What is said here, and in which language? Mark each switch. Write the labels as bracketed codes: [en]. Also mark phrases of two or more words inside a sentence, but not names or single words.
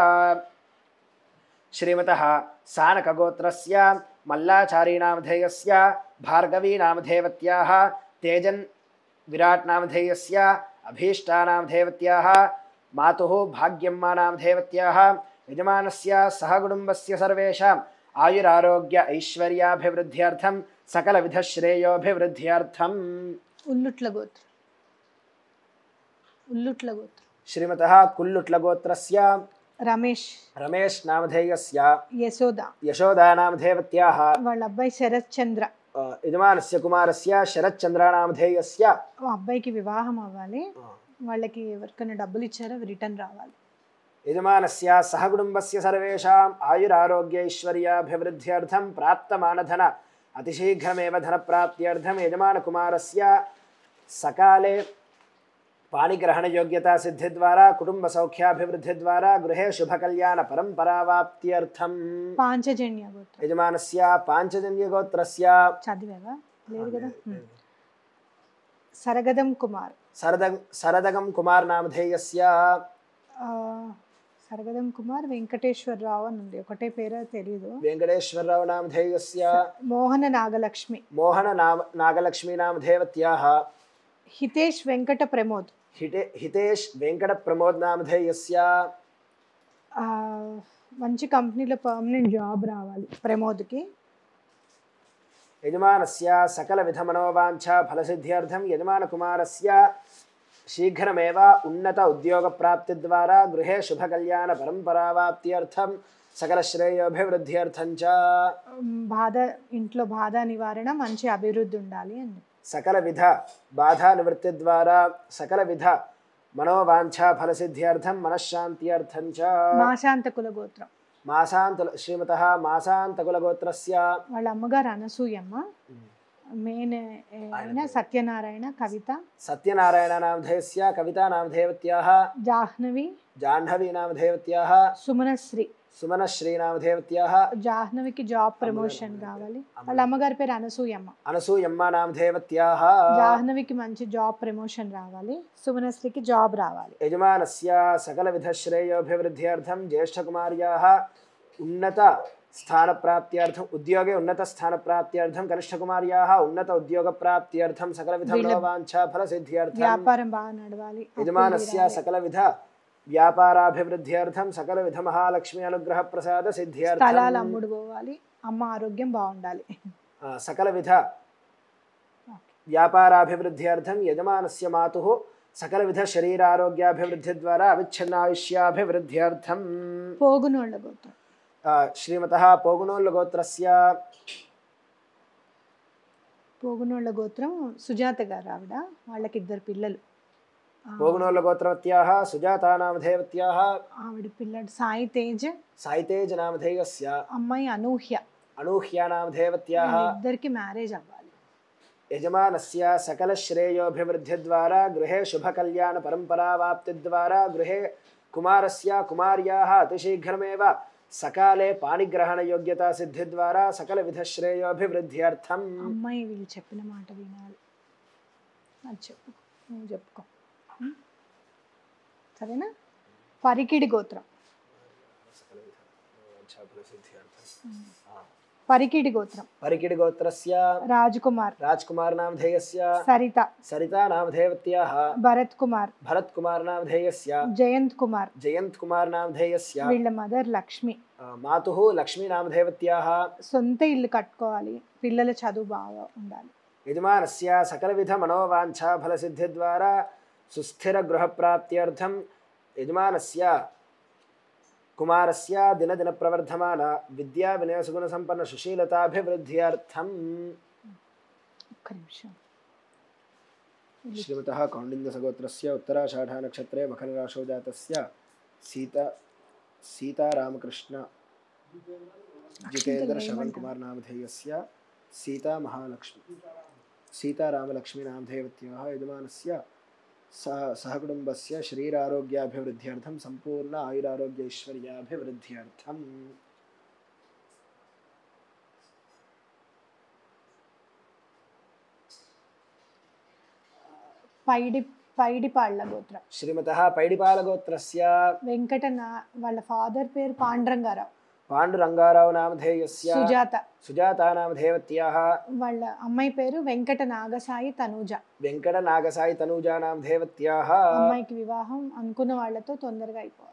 [sa] श्रीमतः सानकगोत्रस्य मल्लाचारीनामधेयस्य भार्गवीनामधेयवत्याः तेजन् विराट्नामधेयस्य अभीष्टानामधेयवत्याः मातुः भाग्यम्मानामधेयवत्याः यजमानस्य सहकुटुम्बस्य सर्वेषाम् आयुरारोग्य ऐश्वर्याभिवृद्ध्यर्थं सकलविधश्रेयोभिवृद्ध्यर्थं उल्लुट्लगोत्र श्रीमतः कुल्लुट्लगोत्रस्य रमेश नामधेयस्य यशोदानामधेयवत्याः [te] వాళ్ళ అబ్బాయి శరత్ చంద్ర [sa] యజమానस्य కుమారस्य శరత్చంద్ర నామధేయस्य [te] అబ్బాయికి వివాహం అవ్వాలి వాళ్ళకి ఎవరికైనా డబ్బులు ఇచ్చారో రిటర్న్ రావాలి [sa] यजमानस्य सहकुटुम्बस्य सर्वेषाम् आयुरारोग्यैश्वर्याभिवृद्ध्यर्थं प्राप्तमानधन अतिशीघ्रमेव धनप्राप्त्यर्थं यजमानकुमारस्य सकाले पाणिग्रहणयोग्यता सिद्धिद्वारा कुटुम्बसौख्याभिवृद्धिद्वारा गृहे शुभकल्याणपरम्परावाप्त्यर्थं [te] పాంచజన్య గోత్రం [sa] यजमानस्य पाञ्चजन्यगोत्रस्य [te] చదివావా లేదు కదా సరగదం కుమార్ [sa] सरदगं कुमारनामधेयस्य [te] ఆ, సరగదం కుమార్ వెంకటేశ్వరరావు అని ఉంది ఒకటే పేరు తెలియదు [sa] वेङ्कटेश्वरराव नामधेयस्य [te] మోహన నాగలక్ష్మి [sa] नागलक्ष्मीनामधेयवत्याः [te] హితేష్ వెంకట ప్రమోద్ [sa] हितेश वेङ्कटप्रमोदनामधेयस्य [te] ఆ, మంచి కంపెనీలో [en] permanent job [te] రావాలి ప్రమోద్కి [sa] यजमानस्य सकलविधमनोवाञ्छा फलसिद्ध्यर्थं यजमानकुमारस्य शीघ्रमेव उन्नत उद्योगप्राप्तिद्वारा गृहे शुभकल्याणपरम्परावाप्त्यर्थं सकलश्रेयोभिवृद्ध्यर्थं च [te] బాధ ఇంట్లో బాధ నివారణ మంచి అభివృద్ధి ఉండాలి అని [sa] सकलविध बाधानिवृत्तिद्वारा सकलविध मनोवाञ्छा फलसिद्ध्यर्थं मनश्शान्त्यर्थं च [te] మాశాంతకుల గోత్రం [sa] श्रीमतः मासान्तकुलगोत्रस्य [te] వాళ్ళ అమ్మగారు అనసూయమ్మ మెయిన్ అయిన సత్యనారాయణ కవిత [sa] सत्यनारायणनामधेयस्य कवितानामधेयवत्याः जाह्नवीनामधेयवत्याः सुमनश्रीनामधेयवत्याः [te] జాహ్నవికి [en] job promotion [te] కావాలి వాళ్ళ అమ్మగారి పేరు అనసూయమ్మ [sa] अनसूयम्मानामधेयवत्याः [te] జాహ్నవికి మంచి [en] job promotion [te] రావాలి సుమనశ్రీకి జాబ్ రావాలి [sa] यजमानस्य सकलविधश्रेयोभिवृद्ध्यर्थं ज्येष्ठकुमार्याः उन्नत स्थानप्राप्त्यर्थम् उद्योगे उन्नतस्थानप्राप्त्यर्थं कनिष्ठकुमार्याः उन्नत उद्योगप्राप्त्यर्थं सकलविधमनोवाञ्छा फलसिद्ध्यर्थं [te] వ్యాపారం బాగా నడవాలి [sa] यजमानस्य सकलविध व्यापाराभिवृद्ध्यर्थं सकलविध महालक्ष्मी अनुग्रहप्रसाद [te] స్థలాలు [sa] सिद्ध्यर्थं [te] అమ్ముడు పోవాలి అమ్మ ఆరోగ్యం బాగుండాలి [sa] सकलविध व्यापाराभिवृद्ध्यर्थं यजमानस्य मातुः सकलविध शरीरारोग्याभिवृद्धिद्वारा अविच्छिन्नायुष्याभिवृद्ध्यर्थं [te] పోగునోళ్ళ గోత్రం [sa] श्रीमतः पोगुनोल्लगोत्रस्य [te] పోగునోళ్ళ గోత్రం సుజాత గారు ఆవిడ వాళ్ళకి ఇద్దరు పిల్లలు [sa] पोगुनोल्लगोत्रवत्याः सुजातानामधेयवत्याः [te] ఆవిడ పిల్లడు సాయి తేజ్ [sa] साइतेजनामधेयस्य [te] అమ్మాయి అనూహ్య [sa] अनूह्यानामधेयवत्याः [te] ఇద్దరికి మ్యారేజ్ అవ్వాలి [sa] यजमानस्य सकलश्रेयोभिवृद्धिद्वारा गृहे शुभकल्याणपरम्परावाप्तिद्वारा गृहे कुमारस्य कुमार्याः अतिशीघ्रमेव सकाले पाणिग्रहणयोग्यता सिद्धिद्वारा सकलविधश्रेयोभिवृद्ध्यर्थम् [te] అమ్మాయి వీళ్ళు చెప్పిన మాట వినాలి అది చెప్పు నువ్వు చెప్పుకో సరేనా పరికిడి గోత్రం పరికిడి గోత్రం [sa] परिकिड गोत्रस्य [te] రాజ్కుమార్ [sa] राजकुमारनामधेयस्य [te] సరిత [sa] सरितानामधेयवत्याः [te] భరత్ కుమార్ [sa] भरतकुमारनामधेयस्य [te] జయంత్ కుమార్ [sa] जयन्तकुमारनामधेयस्य [te] వీళ్ళ మదర్ లక్ష్మి [sa] मातुः लक्ष्मीनामधेयवत्याः [te] సొంత ఇల్లు కట్టుకోవాలి పిల్లల చదువు బాగా ఉండాలి [sa] यजमानस्य सकलविधमनोवाञ्छा फलसिद्धिद्वारा सुस्थिरगृहप्राप्त्यर्थं यजमानस्य कुमारस्य दिनदिनप्रवर्धमान विद्याविनयसुगुणसम्पन्न सुशीलताभिवृद्ध्यर्थम् [te] ఒక్క నిమిషం [sa] श्रीमतः कौण्डिन्यसगोत्रस्य उत्तराषाढानक्षत्रे मकरराशौ जातस्य सीतारामकृष्ण जितेन्द्रश्रवणकुमारनामधेयस्य सीतारामलक्ष्मीनामधेयवत्याः यजमानस्य सहकुटुम्बस्य शरीरारोग्याभिवृद्ध्यर्थं सम्पूर्ण आयुरारोग्यैश्वर्याभिवृद्ध्यर्थम् [te] పైడిపాళ్ళ గోత్రం [sa] श्रीमतः पैडिपालगोत्रस्य [te] వాళ్ళ ఫాదర్ పేరు పాండురంగారావు [sa] पाण्डुरङ्गाराव नामधेयस्य सुजातानामधेयवत्याः [te] వాళ్ళ అమ్మాయి పేరు వెంకట నాగసాయి తనూజ [sa] वेङ्कटनागसाई तनूजानामधेयवत्याः [te] అమ్మాయికి వివాహం అనుకున్న వాళ్ళతో తొందరగా అయిపోవాలి